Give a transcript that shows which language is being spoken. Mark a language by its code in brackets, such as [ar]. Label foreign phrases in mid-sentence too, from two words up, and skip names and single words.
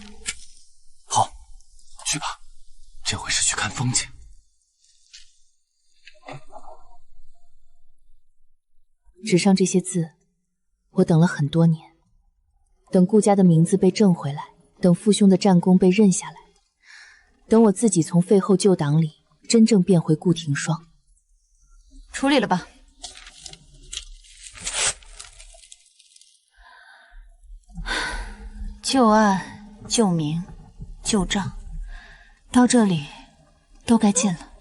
[zh] 好，去吧，這回是去看風景。紙上這些字，我等了很多年，等顧家的名字被正回來，等父兄的戰功被認下來，等我自己從廢後舊黨裡真正變回顧廷霜。處理了吧。舊案、舊名、舊賬，到這裡都該盡了。